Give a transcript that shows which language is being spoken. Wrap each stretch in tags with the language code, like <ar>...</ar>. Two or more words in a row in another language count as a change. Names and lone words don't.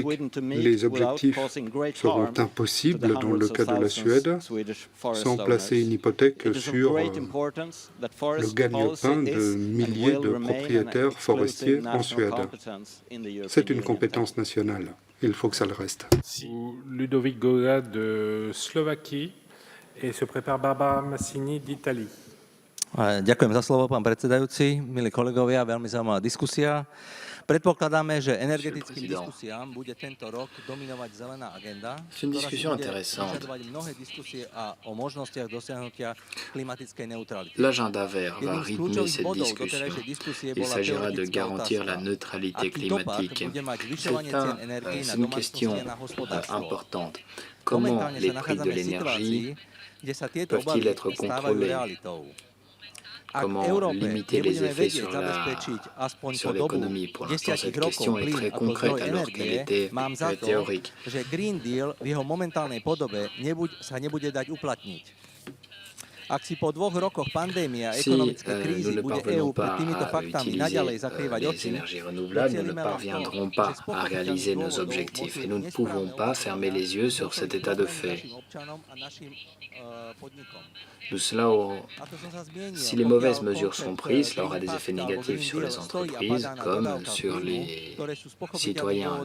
<fr>Les objectifs seront impossibles dans le cas de la Suède sans placer une hypothèque sur le gagne-pain de milliers de propriétaires forestiers en Suède. C'est une compétence nationale. Il faut que ça le reste. Ludovic Goga de Slovaquie et se prépare Barbara Massini d'Italie.</fr> <sk>Ďakujem za slovo, pán predsedajúci. Milí kolegovia, veľmi zaujímavá diskusia. Predpokladáme, že energetickým diskusiám bude tento rok dominovať zelená agenda, ktorá si bude vyžadovať mnohé diskusie o možnostiach dosiahnutia klimatickej neutrality.</sk> <fr>L'agenda vert va rythmer cette discussion. Il s'agira de garantir la neutralité climatique. C'est une question importante. Comment les prix de l'énergie peuvent-ils être contrôlés? Comment limiter les effets sur l'économie? Pour l'instant, cette question est très concrète alors qu'elle était théorique.</fr> <sk>Že</sk> <en>Green Deal</en> <sk>v jeho momentálnej podobe sa nebude dať uplatniť. Ak si po 2 rokoch pandémie a ekonomickej krízy bude EÚ pred týmito faktami naďalej zakrývať oči,</sk> <fr>nous ne parviendrons pas à réaliser nos objectifs et nous ne pouvons pas fermer les yeux sur cet état de fait. Si les mauvaises mesures sont prises, cela aura des effets négatifs sur les entreprises comme sur les citoyens.</fr>